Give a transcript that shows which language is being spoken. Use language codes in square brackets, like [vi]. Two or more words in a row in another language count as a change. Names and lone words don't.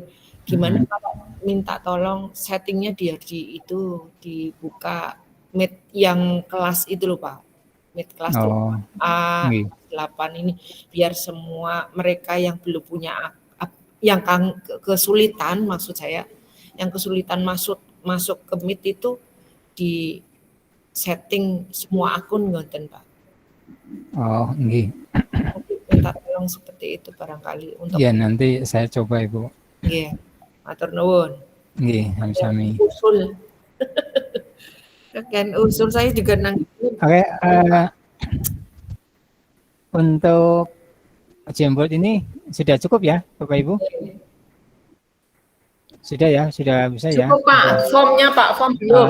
[id] Gimana kalau minta tolong settingnya dia dibuka meet yang kelas itu loh Pak, meet kelas A8 ini, biar semua mereka yang belum punya yang kesulitan, maksud saya yang kesulitan masuk ke Meet itu di setting semua akun ngonten Pak. Oh, nggih. Minta tolong seperti itu barangkali untuk Ya, nanti saya coba Ibu. [jv] nggih. Matur nuwun. Nggih, sami-sami. [id] Usul. Kan usul saya juga nang. Oke, untuk Jamboard ini sudah cukup ya, Bapak Ibu? Sudah ya, sudah bisa ya. Cukup Pak, formnya Pak, form belum.